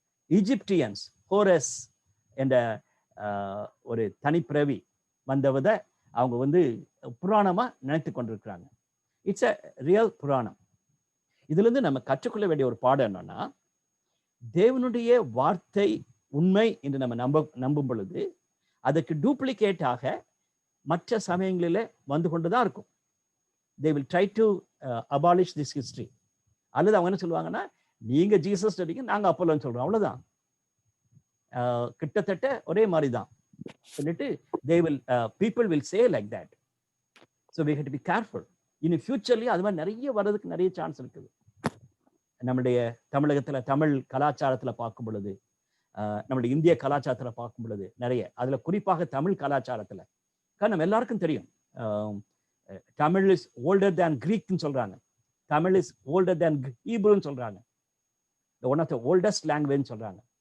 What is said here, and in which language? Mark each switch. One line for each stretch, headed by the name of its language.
Tamil: ஈஜிப்டியன்ஸ் Horus என்ற ஒரு தனிப்பிறவி வந்தவத அவங்க வந்து புராணமா நினைத்து கொண்டிருக்கிறாங்க.
English: it's a real
Tamil: புராணம். இதுல இருந்து நம்ம கற்றுக்கொள்ள வேண்டிய ஒரு பாடம் என்னன்னா, தேவனுடைய வார்த்தை உண்மை என்று நம்ம நம்பும் பொழுது அதுக்கு டூப்ளிகேட்டாக மற்ற சமயங்களில வந்து கொண்டுதான் இருக்கும்.
English: they will try to abolish this history.
Tamil: அல்லது அவங்க என்ன சொல்லுவாங்கன்னா, நீங்க ஜீசஸ் சொல்றீங்க, நாங்க அப்போலோன்னு சொல்றோம், அவ்வளவுதான். கிட்டத்தட்ட ஒரே மாதிரி தான் சொல்லிட்டு
English: people will say like that. So we have to be careful.
Tamil: இனி ஃபியூச்சர்லயே அது மாதிரி நிறைய வர்றதுக்கு நிறைய சான்ஸ் இருக்குது. நம்மளுடைய தமிழகத்துல தமிழ் கலாச்சாரத்துல பார்க்கும் பொழுது, நம்மளுடைய இந்திய கலாச்சாரத்துல பார்க்கும் பொழுது நிறைய, அதுல குறிப்பாக தமிழ் கலாச்சாரத்துல நம்ம எல்லாருக்கும் தெரியும்,
English: Tamil is older than கிரீக்னு
Tamil: சொல்றாங்க,
English: Tamil is older than ஹீப்ரூன்னு
Tamil: சொல்றாங்க,
English: one of the oldest language
Tamil: சொல்றாங்க.